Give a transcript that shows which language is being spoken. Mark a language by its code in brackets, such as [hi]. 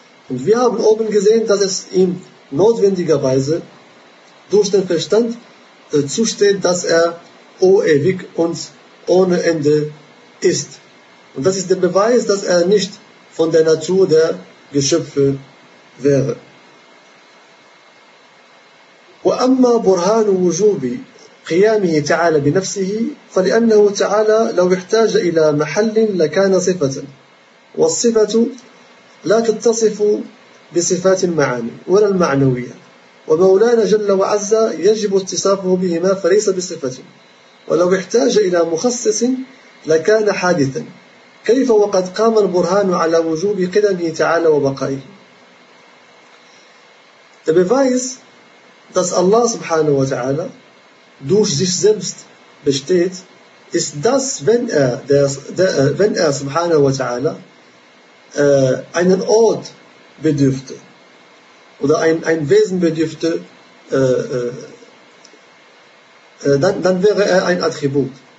[de] Und wir haben oben gesehen, dass es ihm notwendigerweise durch den Verstand zusteht, dass er ewig und ohne Ende ist. Und das ist der Beweis, dass er nicht von der Natur der Geschöpfe wäre. [ar] وَأَمَّا بُرْهَانُ وُجُوبِ قِيَامِهِ تَعَالَى بِنَفْسِهِ فَلِأَنَّهُ تَعَالَى لَوْ احْتَاجَ إِلَى مَحَلٍ لَكَانَ صِفَةً وَالصِّفَةُ لا تتصف بصفات المعاني ولا المعنوية ومولانا جل وعز يجب اتصافه بهما فليس بصفة ولو احتاج إلى مخصص لكان حادثا كيف وقد قام البرهان على وجوب قدمه تعالى وبقائه. [de] The beweis, dass Allah [ar] subhanahu wa ta'ala [de] durch sich selbst besteht, ist das, wenn er subhanahu wa ta'ala einen Ort bedürfte oder ein Wesen bedürfte, dann wäre er ein Attribut.